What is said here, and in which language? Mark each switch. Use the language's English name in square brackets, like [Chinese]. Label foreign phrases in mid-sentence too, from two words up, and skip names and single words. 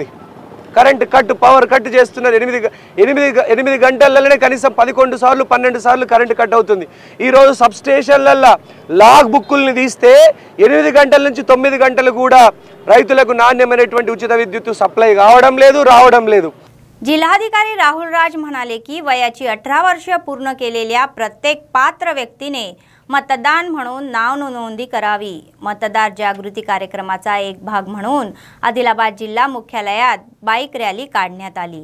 [English] current cut power cut [Telugu] చేస్తున్నారు। 8 గంటలలోనే కనీసం 11 సార్లు 12 సార్లు [English] current cut [Telugu] అవుతుంది। ఈరోజు సబ్ స్టేషన్లలో లాగ్ బుక్కుల్ని తీస్తే 8 గంటల నుంచి 9 గంటలు కూడా రైతులకు నాణ్యమైనటువంటి ఉచిత విద్యుత్ సప్లై రావడం లేదు। [Marathi] जिल्हाधिकारी राहुल राज म्हणाले की वयाची 18 वर्ष पूर्ण केलेल्या प्रत्येक पात्र व्यक्तीने मतदान म्हणून नाव नोंदणी करावी। मतदार जागृती कार्यक्रमाचा एक भाग म्हणून आदिलाबाद जिल्हा मुख्यालयात बाईक रॅली काढण्यात आली।